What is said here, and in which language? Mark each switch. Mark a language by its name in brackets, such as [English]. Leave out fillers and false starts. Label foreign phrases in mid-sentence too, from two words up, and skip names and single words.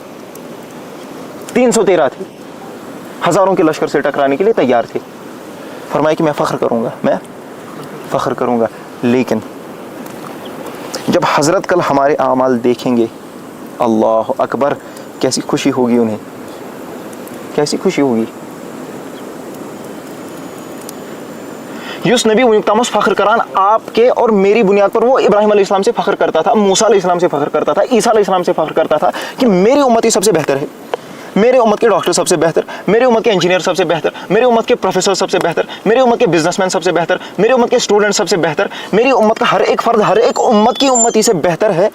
[Urdu] 313 تھے, ہزاروں کے لشکر سے ٹکرانے کے لیے تیار تھے. فرمایا کہ میں فخر کروں گا. لیکن جب حضرت کل ہمارے اعمال دیکھیں گے, اللہ اکبر, کیسی خوشی ہوگی انہیں, کیسی خوشی ہوگی. [Kashmiri] یس نبی ونیکتامس فخر کران [Urdu] آپ کے اور میری بنیاد پر. وہ ابراہیم علیہ السلام سے فخر کرتا تھا, موسیٰ علیہ السلام سے فخر کرتا تھا, عیسیٰ علیہ السلام سے فخر کرتا تھا کہ میری امت ہی سب سے بہتر ہے, میرے امت کے ڈاکٹر سب سے بہتر, میرے امت کے انجینئر سب سے بہتر, میرے امت کے پروفیسر سب سے بہتر, میرے امت کے بزنس مین سب سے بہتر, میرے امت کے اسٹوڈنٹ سب سے بہتر, میری امت کا ہر ایک فرد ہر ایک امت کی امتی سے بہتر ہے.